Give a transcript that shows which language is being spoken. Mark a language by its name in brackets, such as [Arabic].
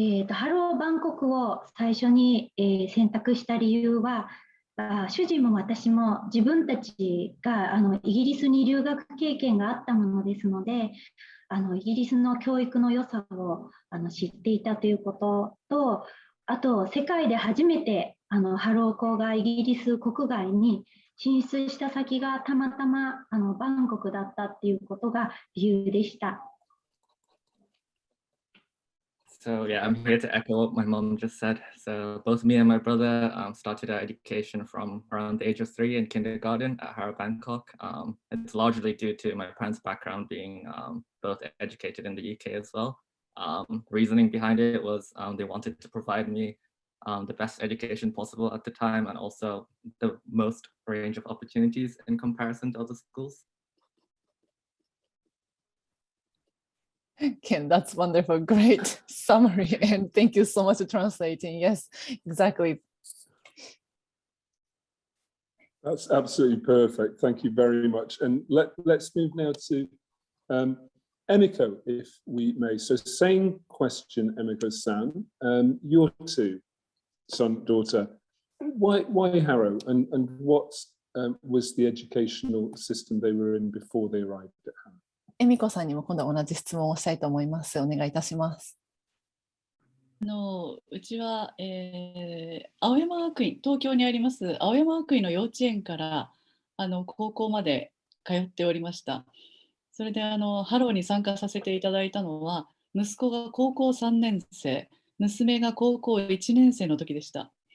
[Japanese] ハローバンコクを最初に、選択した理由は、主人も私も自分たちがイギリスに留学経験があったものですので、イギリスの教育の良さを知っていたということと、あと世界で初めてハロー校がイギリス国外に進出した先がたまたまバンコクだったっていうことが理由でした。 [English] So yeah, I'm here to echo what my mom just said. So both me and my brother started our education from around the age of 3 in kindergarten at Harrow Bangkok. It's largely due to my parents' background being both educated in the UK as well. Reasoning behind it was they wanted to provide me the best education possible at the time and also the most range of opportunities in comparison to other schools. Ken, that's wonderful. Great summary. And thank you so much for translating. Yes, exactly. That's absolutely perfect. Thank you very much. And let's move now to Emiko, if we may. So same question, Emiko-san. Your two, son, daughter. Why Harrow? And what was the educational system they were in before they arrived at Harrow? [Japanese] 恵美子さんにも今度は同じ質問をしたいと思います。お願いいたします。うちは、青山学院、東京にあります青山学院の幼稚園から高校まで通っておりました。それでハローに参加させていただいたのは、息子が高校3年生、娘が高校1年生の時でした。